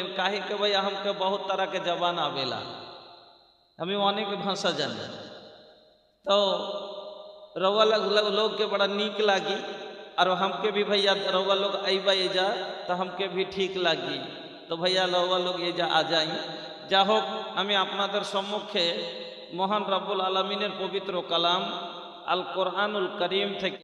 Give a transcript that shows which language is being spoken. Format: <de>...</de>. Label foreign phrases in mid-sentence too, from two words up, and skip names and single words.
<bho>काहे के भैया हमके बहुत तरह के जबान आवेला, हमें वहाँ के भाषा जाने। तो रवा लोग के बड़ा नीक लागी, और हमके भी भैया रवा लोग अबा जा तो हमके भी ठीक लगी। तो भैया रवा लोग ये जा आ जाई।</bho> <bn>जा হোক আমি আপনাদের সম্মুখে মহান</bn> <ar>رب العالمين</ar> <bn>পবিত্র কালাম</bn> <ar>القرآن الكريم</ar> <bn>থেকে</bn>